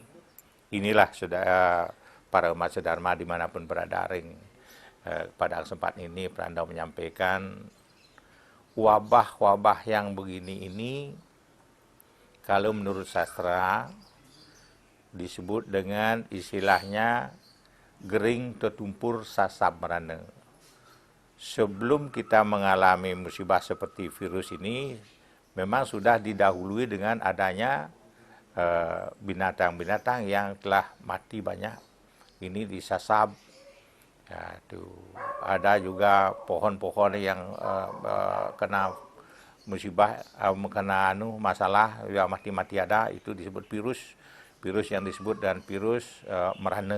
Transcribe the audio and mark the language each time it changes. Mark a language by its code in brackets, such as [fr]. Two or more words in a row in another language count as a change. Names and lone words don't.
[id] Inilah saudara para umat sedharma dimanapun berada, pada kesempatan ini Peranda menyampaikan wabah-wabah yang begini ini, kalau menurut sastra disebut dengan istilahnya gering tetumpur sasab merana. Sebelum kita mengalami musibah seperti virus ini, memang sudah didahului dengan adanya binatang-binatang yang telah mati banyak. Ini disasab. Ya, ada juga pohon-pohon yang kena musibah, kena masalah, ya mati-mati ada, itu disebut virus yang disebut dan virus merana.